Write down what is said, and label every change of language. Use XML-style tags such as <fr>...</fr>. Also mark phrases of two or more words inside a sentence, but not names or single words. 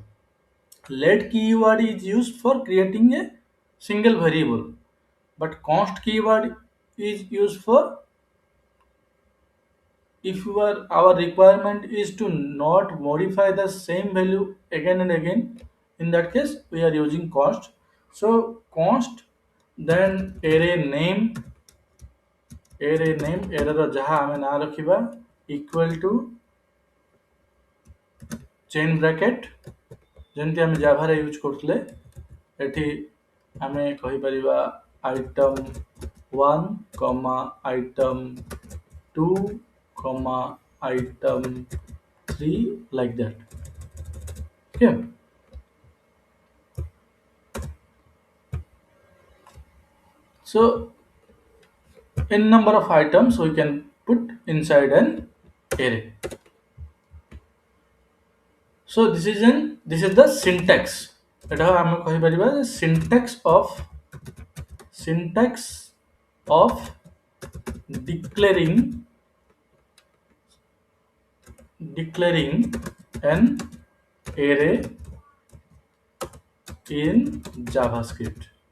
<en>Let keyword is used for creating a single variable, but const keyword is used for if our requirement is to not modify the same value again and again. In that case we are using const. So const, then array name array</en> <or>ର ଯାହା ଆମେ ନାଁ ରଖିବା</or> <en>equal to chain bracket,</en> <or>ଯେମିତି ଆମେ ଜାଭାରେ ୟୁଜ୍ କରୁଥିଲେ ଏଠି ଆମେ କହିପାରିବା</or> <en>item 1 comma item 2 comma item 3, like that. Okay. So n number of items we can put inside an array. So this is the syntax.</en> <or>ଏଟା ଆମେ କହିପାରିବା</or> <en>syntax of declaring an array in JavaScript.</en>